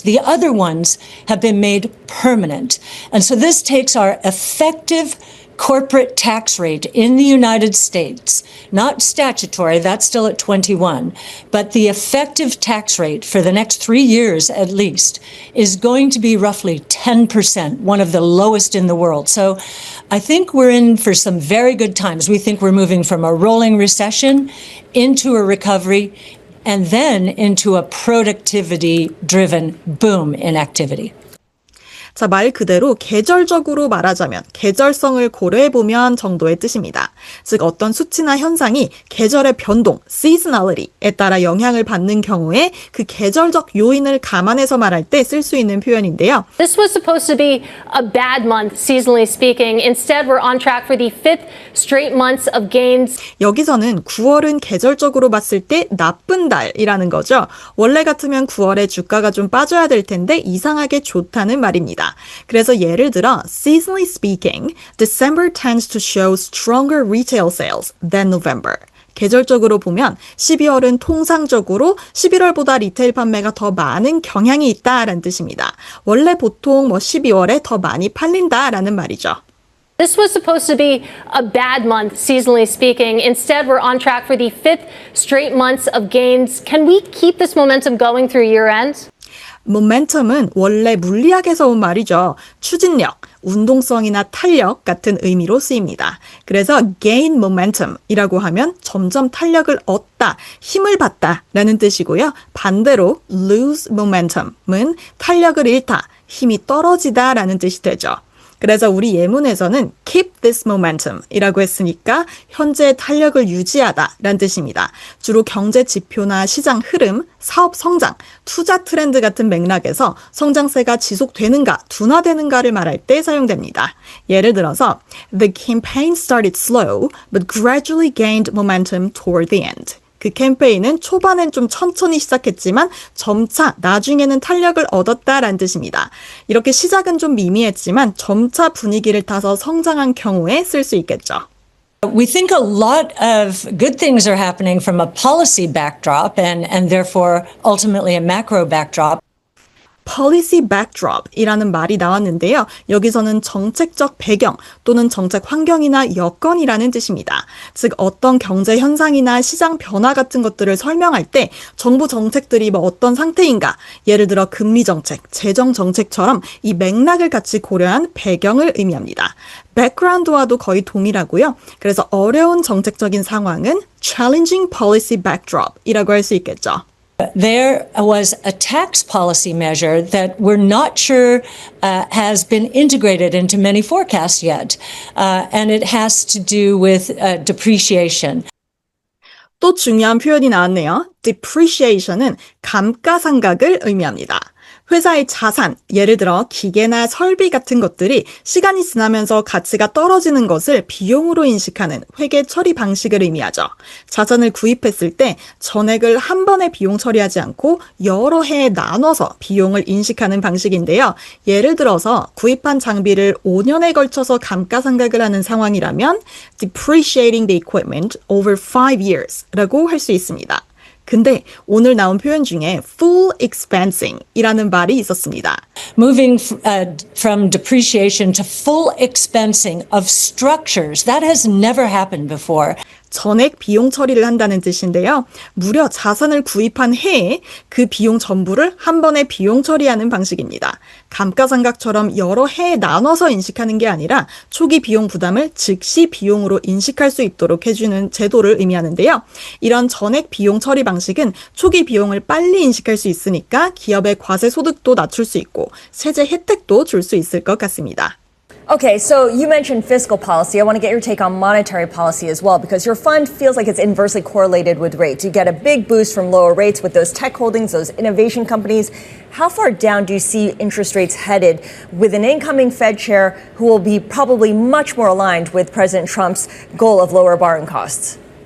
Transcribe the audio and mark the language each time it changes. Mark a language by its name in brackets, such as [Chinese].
[English] The other ones have been made permanent. And so this takes our effective corporate tax rate in the United States, not statutory, that's still at 21, but the effective tax rate for the next 3 years at least is going to be roughly 10%, one of the lowest in the world. So I think we're in for some very good times. We think we're moving from a rolling recession into a recovery and then into a productivity-driven boom in activity. [Korean] 자, 말 그대로 계절적으로 말하자면 계절성을 고려해보면 정도의 뜻입니다. 즉 어떤 수치나 현상이 계절의 변동, seasonality에 따라 영향을 받는 경우에 그 계절적 요인을 감안해서 말할 때 쓸 수 있는 표현인데요. [English] This was supposed to be a bad month, seasonally speaking. Instead, we're on track for the fifth straight months of gains. [Korean] 여기서는 9월은 계절적으로 봤을 때 나쁜 달이라는 거죠. 원래 같으면 9월에 주가가 좀 빠져야 될 텐데 이상하게 좋다는 말입니다. 그래서 예를 들어 [English] seasonally speaking, December tends to show stronger retail sales than November. [Korean] 계절적으로 보면 12월은 통상적으로 11월보다 리테일 판매가 더 많은 경향이 있다라는 뜻입니다. 원래 보통 12월에 더 많이 팔린다라는 말이죠. [English] This was supposed to be a bad month, seasonally speaking. Instead, we're on track for the fifth straight months of gains. Can we keep this momentum going through year end? [Korean] 모멘텀은 원래 물리학에서 온 말이죠. 추진력, 운동성이나 탄력 같은 의미로 쓰입니다. 그래서 gain momentum이라고 하면 점점 탄력을 얻다, 힘을 받다 라는 뜻이고요. 반대로 lose momentum은 탄력을 잃다, 힘이 떨어지다 라는 뜻이 되죠. 그래서 우리 예문에서는 keep this momentum 이라고 했으니까 현재의 탄력을 유지하다 라는 뜻입니다. 주로 경제 지표나 시장 흐름, 사업 성장, 투자 트렌드 같은 맥락에서 성장세가 지속되는가, 둔화되는가를 말할 때 사용됩니다. 예를 들어서 [English] The campaign started slow but gradually gained momentum toward the end. [Korean] 그 캠페인은 초반엔 좀 천천히 시작했지만 점차 나중에는 탄력을 얻었다라는 뜻입니다. 이렇게 시작은 좀 미미했지만 점차 분위기를 타서 성장한 경우에 쓸 수 있겠죠. [English] We think a lot of good things are happening from a policy backdrop and therefore ultimately a macro backdrop. [Korean] policy backdrop이라는 말이 나왔는데요. 여기서는 정책적 배경 또는 정책 환경이나 여건이라는 뜻입니다. 즉 어떤 경제 현상이나 시장 변화 같은 것들을 설명할 때 정부 정책들이 뭐 어떤 상태인가, 예를 들어 금리 정책, 재정 정책처럼 이 맥락을 같이 고려한 배경을 의미합니다. background와도 거의 동일하고요. 그래서 어려운 정책적인 상황은 challenging policy backdrop이라고 할 수 있겠죠. [English] There was a tax policy measure that we're not sure has been integrated into many forecasts yet, and it has to do with depreciation. [Korean] 또 중요한 표현이 나왔네요. depreciation은 감가상각을 의미합니다. 회사의 자산, 예를 들어 기계나 설비 같은 것들이 시간이 지나면서 가치가 떨어지는 것을 비용으로 인식하는 회계 처리 방식을 의미하죠. 자산을 구입했을 때 전액을 한 번에 비용 처리하지 않고 여러 해에 나눠서 비용을 인식하는 방식인데요. 예를 들어서 구입한 장비를 5년에 걸쳐서 감가상각을 하는 상황이라면 [English] depreciating the equipment over 5 years [Korean] 라고 할 수 있습니다. 근데 오늘 나온 표현 중에 full expensing 이라는 말이 있었습니다. [English] Moving from depreciation to full expensing of structures, that has never happened before. [Korean] 전액 비용 처리를 한다는 뜻인데요. 무려 자산을 구입한 해에 그 비용 전부를 한 번에 비용 처리하는 방식입니다. 감가상각처럼 여러 해에 나눠서 인식하는 게 아니라 초기 비용 부담을 즉시 비용으로 인식할 수 있도록 해주는 제도를 의미하는데요. 이런 전액 비용 처리 방식은 초기 비용을 빨리 인식할 수 있으니까 기업의 과세 소득도 낮출 수 있고 세제 혜택도 줄 수 있을 것 같습니다. [English] Okay, so you mentioned fiscal policy. I want to get your take on monetary policy as well, because your fund feels like it's inversely correlated with rates. You get a big boost from lower rates with those tech holdings, those innovation companies. How far down do you see interest rates headed with an incoming Fed chair who will be probably much more aligned with President Trump's goal of lower borrowing costs?